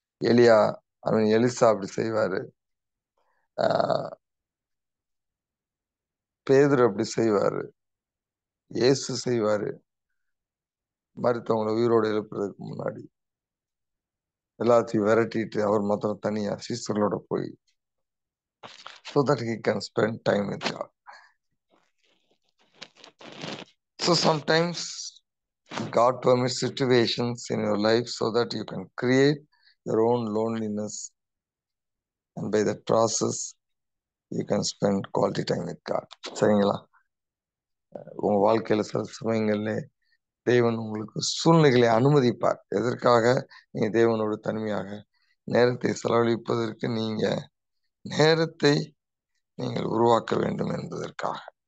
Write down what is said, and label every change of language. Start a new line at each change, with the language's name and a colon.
Tamil: எலியா, எலிசா அப்படி செய்வாரு, பேதுரு அப்படி செய்வாரு, இயேசு செய்வாரு. மருத்துவங்களை உயிரோடு எழுப்புறதுக்கு முன்னாடி எல்லாத்தையும் விரட்டிட்டு அவர் மாத்திரம் தனியா சீசர்களோட போய்
English: so that he can spend time with God. So sometimes God permits situations in your life so that you can create your own loneliness, and by that process you can spend quality time with God.
Tamil: சரிங்களா? உங்க வாழ்க்கையில சில சமயங்கள்ல தேவன் உங்களுக்கு சூழ்நிலைகளை அனுமதிப்பார். எதற்காக? நீங்க தேவனோடு தனிமையாக நேரத்தை செலவழிப்பதற்கு, நீங்க நேரத்தை நீங்கள் உருவாக்க வேண்டும் என்பதற்காக.